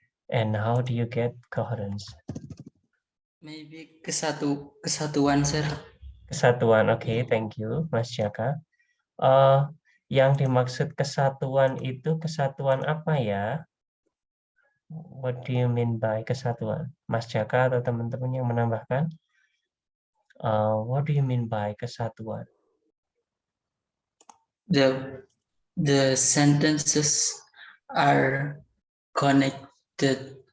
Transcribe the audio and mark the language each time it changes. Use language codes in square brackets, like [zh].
[en] And how do you get coherence? Maybe kesatuan, sir. [id] Kesatuan, oke, [en] thank you, [id] Mas Jaka. Yang dimaksud kesatuan itu kesatuan apa ya? [en] What do you mean by kesatuan? [id] Mas Jaka atau teman-teman yang menambahkan? [en] What do you mean by kesatuan? The sentences are connected.